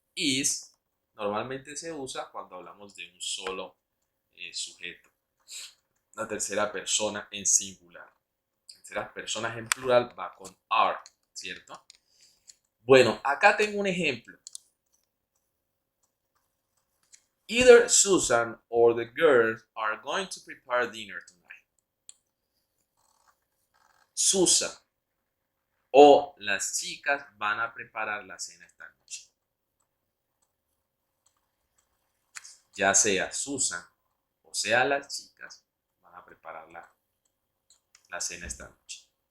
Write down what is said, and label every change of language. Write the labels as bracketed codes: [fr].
[es] Is normalmente se usa cuando hablamos de un solo sujeto. La tercera persona en singular. Terceras personas en plural va con are, ¿cierto? Bueno, acá tengo un ejemplo. [en] Either Susan or the girls are going to prepare dinner tonight. [es] Susan o las chicas van a preparar la cena esta noche. Ya sea Susan o sea las chicas van a preparar la cena esta noche.